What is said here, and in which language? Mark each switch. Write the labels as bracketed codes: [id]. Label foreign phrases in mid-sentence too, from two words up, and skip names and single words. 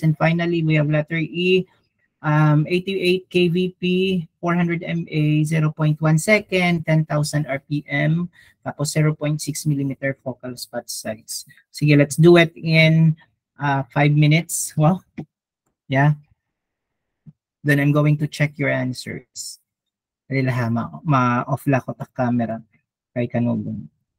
[en] And finally, we have letter E, 88 kVp, 400 mA, 0.1 second, 10,000 RPM, tapos 0.6 millimeter focal spot size. Sige, let's do it in 5 minutes. Well, yeah. Then I'm going to check your answers. [war] Dali laha, ma-off la ko ta camera kay kanugong.